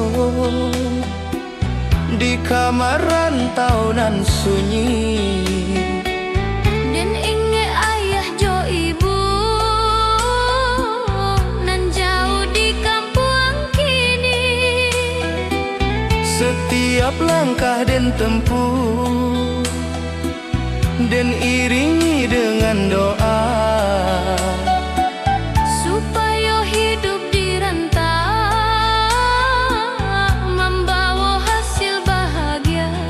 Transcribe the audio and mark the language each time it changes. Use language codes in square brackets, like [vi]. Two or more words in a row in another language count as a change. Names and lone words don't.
[min] di kamar rantau nan sunyi. den inge ayah jo ibu nan jauh di kampuang kini. [id] Setiap langkah dan tempuh dan iringi dengan doa, Supaya hidup di rantau membawa hasil bahagia.